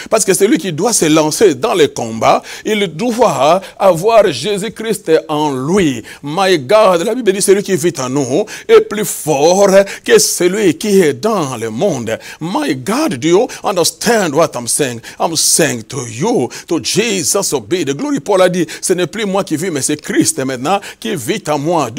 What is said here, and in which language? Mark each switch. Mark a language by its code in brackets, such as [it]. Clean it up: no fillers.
[fr] Parce que celui qui doit se lancer dans les combats, il doit avoir Jésus-Christ en lui. [en] My God, [fr] la Bible dit, celui qui vit en nous est plus fort que celui qui est dans le monde. [en] My God, do you understand what I'm saying? I'm saying to you, to Jesus be the glory. [fr] Paul a dit, ce n'est plus moi qui vis, mais c'est Christ maintenant qui vit en moi.